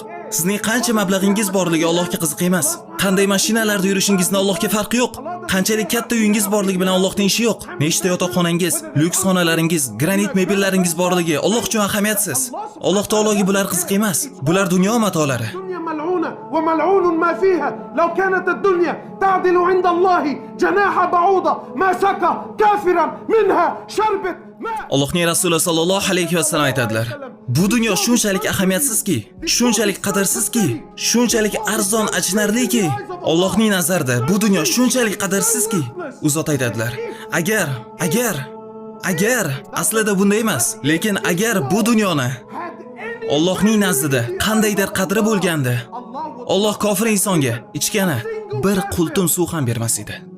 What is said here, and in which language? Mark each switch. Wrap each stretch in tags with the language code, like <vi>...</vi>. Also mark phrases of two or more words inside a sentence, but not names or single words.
<uz>Sizning qancha mablag'ingiz borligi Allohga qiziq emas. Qanday mashinalarda yurishingizni Allohga farqi yo'q. Qanchalik katta uyingiz borligi bilan Allohning ishi yo'q. Nechta yotoqxonangiz, lyuks xonalaringiz, granit mebellaringiz borligi Alloh uchun ahamiyatsiz. Alloh taologa bular qiziq emas. Bular dunyo matolari.</uz> <ar>وملعون ما فيها لو كانت الدنيا تعدل عند الله جناح بعوضة ما سقى كافرا منها شربت.</ar> <uz>Allohning Rasuli</uz> <ar>صلى الله عليه وسلم</ar> <uz>aytadilar: bu dunyo shunchalik ahamiyatsizki, shunchalik qadrsizki, shunchalik arzon achinarliki, Allohning nazarida bu dunyo shunchalik qadrsizki, u zot aytadilar: agar aslida bunday emas, lekin agar bu dunyoni Allohning nazdida qandaydir qadri bo'lganda, Alloh kofir insonga ichgani bir qultum suv ham bermas edi.</uz>